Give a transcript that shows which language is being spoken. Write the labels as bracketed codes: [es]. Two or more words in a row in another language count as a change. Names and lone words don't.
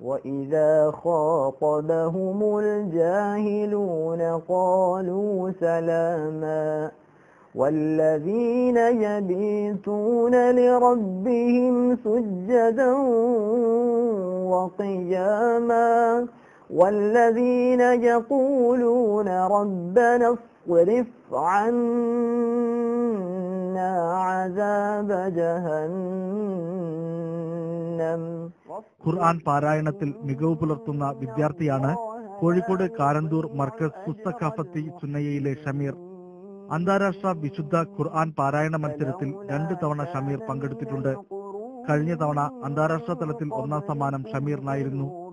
[ar] والذين يبيتون لربهم سجدا وقياما والذين يقولون ربنا اصرف عنا عذاب جهنم. [ml] ഖുർആൻ പാരായണത്തിൽ മികവ് പുലർത്തുന്ന വിദ്യാർത്ഥിയാണ് കോഴിക്കോട് കാരന്തൂർ മർക്കസ് പുസ്തകാഫത്തി സുന്നയയിലെ ഷമീർ. അന്താരാഷ്ട്ര വിശുദ്ധ ഖുർആൻ പാരായണ മത്സരത്തിൽ 2 തവണ ഷമീർ പങ്കെടുത്തിട്ടുണ്ട്. കഴിഞ്ഞ തവണ അന്താരാഷ്ട്ര തലത്തിൽ 1ാം സമ്മാനം ഷമീറിനായിരുന്നു.